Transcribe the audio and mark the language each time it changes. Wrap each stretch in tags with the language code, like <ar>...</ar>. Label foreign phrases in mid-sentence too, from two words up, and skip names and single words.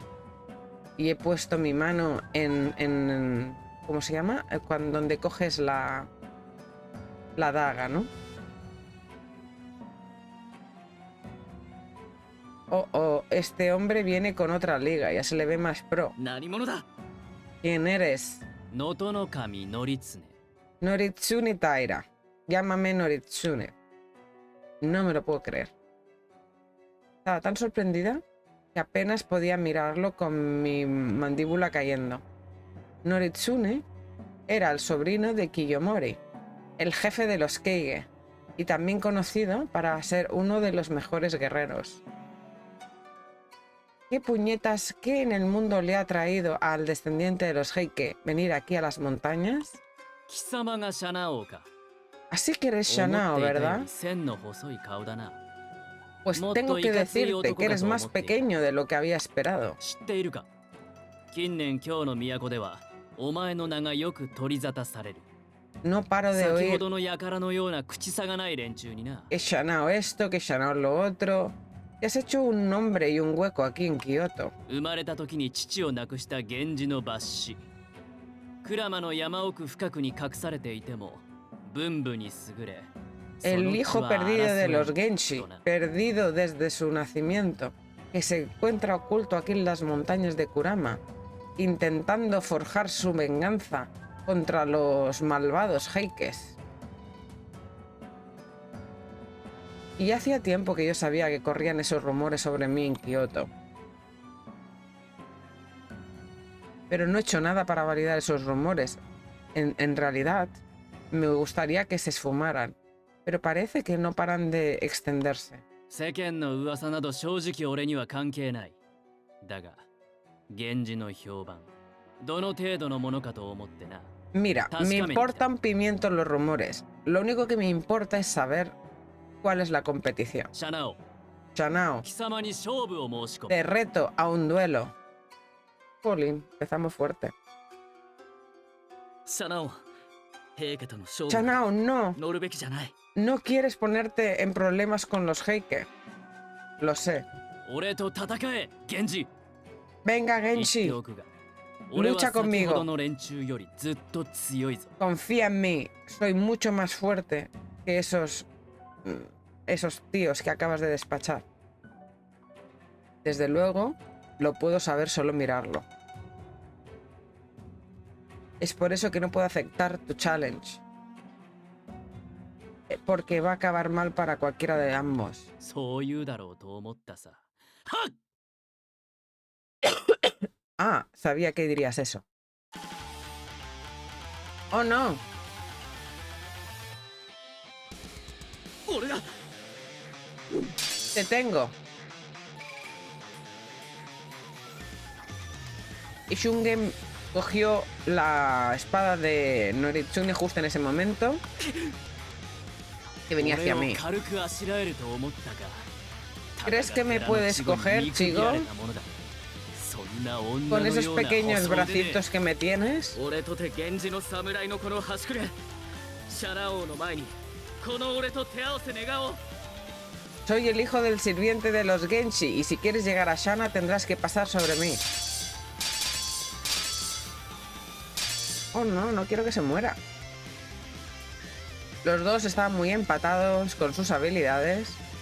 <es>Y he puesto mi mano en ¿cómo se llama? Donde coges la daga, ¿no? Oh, este hombre viene con otra liga, ya se le ve más pro.</es> <ja>何者だ？</ja> <es>¿Quién eres?</es> <ja>能登の神則常。</ja> <es>Noritsune Taira. Llámame Noritsune. No me lo puedo creer. Estaba tan sorprendida que apenas podía mirarlo con mi mandíbula cayendo. Noritsune era el sobrino de Kiyomori, el jefe de los Keige, y también conocido para ser uno de los mejores guerreros. ¿Qué puñetas, qué en el mundo le ha traído al descendiente de los Heike venir aquí a las montañas?</es> <ja>貴様がシャナオか。</ja> <es>Así que eres Shanao,</es> <ja>思っていたよ</ja> <es>¿verdad?</es> <ja>り線の細い顔だな。</ja> <es>Pues Moto tengo que y Katsuyo decirte que eres más Tokugato pequeño de lo que había esperado.</es> <ja>知っているか？近年京の都ではお前の名がよく取り沙汰される。</ja> <es>No paro de</es> <ja>先ほ</ja> <es>oír</es> <ja>どの輩のような口差がない連中にな。</ja> <es>que Shanao esto, que Shanao lo otro. Te has hecho un nombre y un hueco aquí en Kioto.</es> <ja>生まれた時に父を亡くした源氏の抜子。鞍馬の山奥深くに隠されていても文武に優れ。</ja> <es>El hijo perdido de los Genshi,</es> <ja>その地は争い</ja> <es>perdido desde su nacimiento, que se encuentra oculto aquí en las montañas de Kurama, intentando forjar su venganza contra los malvados Heikes. Y hacía tiempo que yo sabía que corrían esos rumores sobre mí en Kioto. Pero no he hecho nada para validar esos rumores. En realidad, me gustaría que se esfumaran. Pero parece que no paran de extenderse.</es> <ja>世間の噂など正直俺には関係ない。だが、源氏の評判、どの程度のものかと思ってな。</ja> <es>Mira, me importan pimientos los rumores. Lo único que me importa es saber cuál es la competición.</es> <ja>シャナオ、</ja> <es>Shanao,</es> <ja>貴様に勝負を申し込む。</ja> <es>te reto a un duelo. Jolín, empezamos fuerte.</es> <ja>シャナオ、平家との勝負</ja> <es>Shanao, no.</es> <ja>乗るべきじゃない。</ja> <es>No quieres ponerte en problemas con los Heike. Lo sé.</es> <ja>俺と戦え、源氏。</ja> <es>Venga,</es> <ja>言って</ja> <es>Genshi,</es> <ja>おくが、俺は</ja> <es>lucha</es> <ja>先</ja> <es>conmigo.</es> <ja>ほどの連中よりずっと強いぞ。</ja> <es>confía en mí. Soy mucho más fuerte que esos tíos que acabas de despachar. Desde luego, lo puedo saber solo mirarlo. Es por eso que no puedo aceptar tu challenge. Porque va a acabar mal para cualquiera de ambos.</es> <ja>そう言うだろうと思ったさ。はっ</ja> <es>Ah, sabía que dirías eso. ¡Oh, no!</es> <ja>俺だ</ja> <es>¡Te tengo! Y Shungen cogió la espada de Noritsune justo en ese momento. Que venía hacia</es> <ja>俺</ja> <es>mí.</es> <ja>を軽くあしらえると思ったか。</ja> <es>¿Crees que me puedes coger, chico? Con esos pequeños bracitos que me tienes.</es> <ja>俺とて源氏の侍のこの端くれ。シャナ王の前にこの俺と手合わせ願おう。</ja> <es>Soy el hijo del sirviente de los Genshi y si quieres llegar a Shana tendrás que pasar sobre mí. Oh no, no quiero que se muera. Los dos estaban muy empatados con sus habilidades.</es>